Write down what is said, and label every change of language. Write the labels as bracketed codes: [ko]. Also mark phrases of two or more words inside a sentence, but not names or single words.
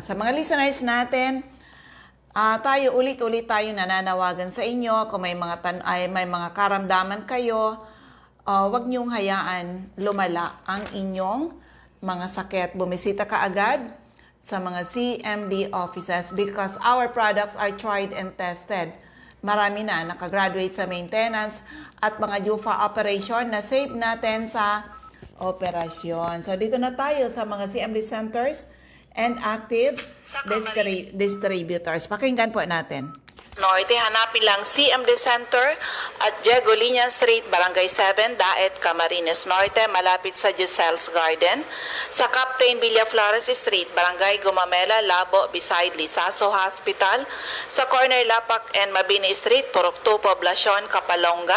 [tl] Sa mga listeners natin, tayo ulit-ulit tayo nananawagan sa inyo. Kung may mga karamdaman kayo, wag niyong hayaan lumala ang inyong mga sakit. Bumisita ka agad sa mga CMD offices [en] because our products are tried and tested. [tl] Marami na nakagraduate sa maintenance at mga DUFA operation na save natin sa operasyon. So dito na tayo sa mga CMD centers and [en] active distributors. [tl] Pakinggan po natin. Norte, hanapin lang CMD Center at Diego Liña Street, Barangay 7, Daet, Camarines Norte, malapit sa Giselle's Garden. Sa Captain Villaflores Street, Barangay Gumamela, Labo, beside Lisaso Hospital. Sa corner Lapak and Mabini Street, Purok 2, Poblacion, Kapalonga.